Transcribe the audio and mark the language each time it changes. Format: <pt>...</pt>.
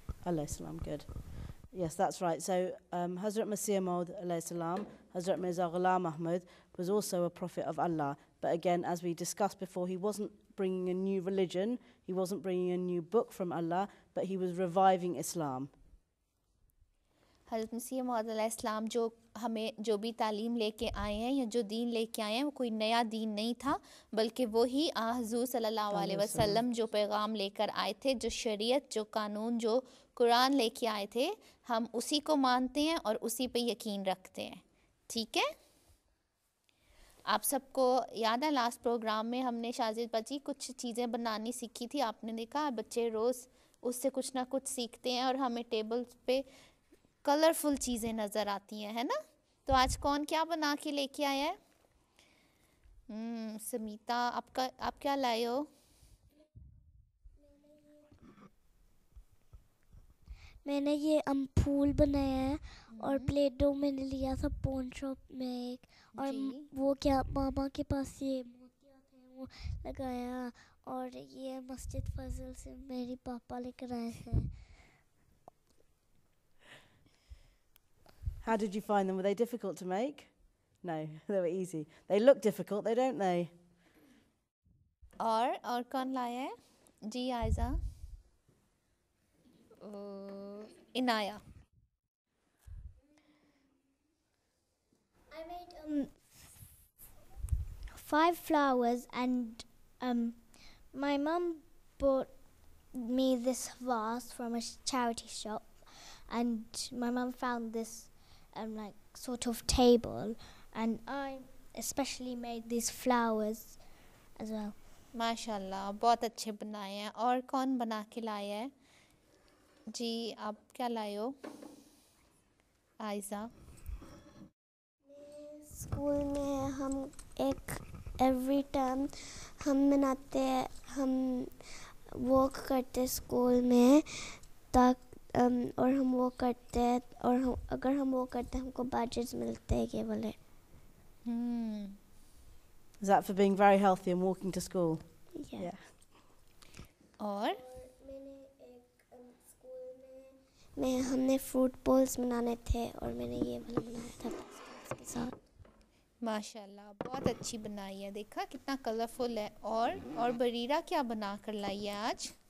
<en>Alayhi salam, good. Yes, that's right. So Hazrat Masih Maud alayhi salam, Hazrat Mirza Ghulam Ahmad was also a prophet of Allah. But again, as we discussed before, he wasn't bringing a new religion, he wasn't bringing a new book from Allah, but he was reviving Islam.</en> <ur>حضرت مسیح موعود علیہ السلام جو ہمیں جو بھی تعلیم لے کے آئے ہیں یا جو دین لے کے آئے ہیں وہ کوئی نیا دین نہیں تھا، بلکہ وہی حضور صلی اللہ علیہ وسلم جو پیغام لے کر آئے تھے، جو شریعت، جو قانون، جو قرآن لے کے آئے تھے، ہم اسی کو مانتے ہیں اور اسی پہ یقین رکھتے ہیں. ٹھیک ہے؟ آپ سب کو یاد ہے لاسٹ پروگرام میں ہم نے شاہزید بچی کچھ چیزیں بنانی سیکھی تھی. آپ نے دیکھا بچے روز اس سے کچھ نہ کچھ سیکھتے ہیں اور ہمیں ٹیبل پہ کلرفل چیزیں نظر آتی ہیں، ہے نا؟ تو آج کون کیا بنا کے لے کے آیا ہے؟ سمیتا، آپ کیا لائے ہو؟ میں نے یہ پھول بنایا ہے اور پلیٹ ڈو میں نے لیا تھا پون شاپ میں ایک، اور وہ کیا ماما کے پاس یہ موتیاں تھے وہ لگایا، اور یہ مسجد فضل سے میری پاپا لے کر آئے تھے.</ur> <en>How did you find them? Were they difficult to make? No, they were easy. They look difficult, they don't they?</en> <ur>اور کون لایا ہے؟ جی Ayeza. Inaya.</ur> <en>I made 5 flowers, and my mum bought me this vase from a charity shop, and my mum found this like sort of table, and I especially made these flowers as well.</en> <ur>ماشاء اللہ بہت اچھے بنائے ہیں. اور کون بنا کے لایا ہے؟ جی آپ کیا لائے ہو عائزہ؟ اسکول میں ہم</ur> <en>every time</en> <ur>ہم مناتے ہیں، ہم واک کرتے اسکول میں اور ہم وہ کرتے ہیں، اور اگر ہم وہ کرتے ہیں ہم کو بیجز ملتے ہیں یہ والے.</ur> <en>Is that for being very healthy and walking to school? Yeah.</en> <ur>اور میں نے ایک اسکول میں ہم نے فروٹ بولس بنانے تھے اور میں نے یہ والا بنایا تھا اس کے ساتھ. ماشاء اللہ بہت اچھی بنائی ہے. دیکھا کتنا کلرفل ہے. اور بریرہ کیا بنا کر لائی ہے آج؟</ur>